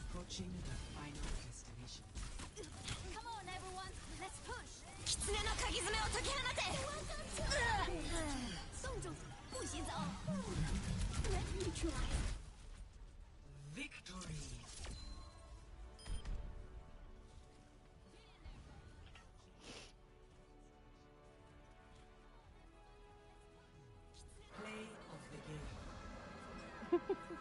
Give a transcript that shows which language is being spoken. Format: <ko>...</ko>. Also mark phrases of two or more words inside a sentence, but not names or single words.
<en>Approaching the final destination. Come on, everyone! Let's push!</en> <ja>狐の鍵爪を解き放て！</ja> <zh>冻住，不许走！</zh> <en>Let's neutralize. Victory. Play of the game.</en>